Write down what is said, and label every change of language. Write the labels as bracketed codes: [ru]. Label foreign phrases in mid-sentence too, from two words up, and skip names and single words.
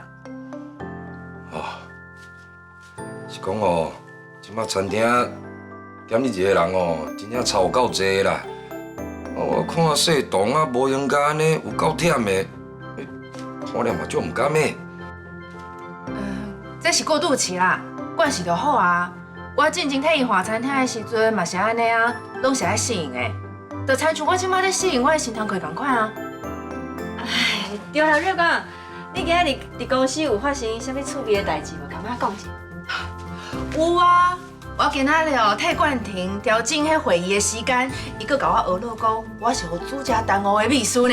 [nan] 哦，是讲哦，即摆餐厅点你一个人哦，真正差有够济啦。我看细同啊，无闲甲安尼，有够忝的，看了嘛就唔甘的。这是过渡期啦，惯势就好啊。我进前替伊换餐厅的时阵嘛是安尼啊，拢是爱适应的。就亲像我即摆咧适应我的新头壳同款啊。哎，对啦，瑞光，你今日伫公司有发生啥物趣味的代志无？敢我讲一下。有啊，我今仔日哦替冠廷调整迄会议的时间，伊佫甲我学了讲，我是有主家耽误的秘书呢。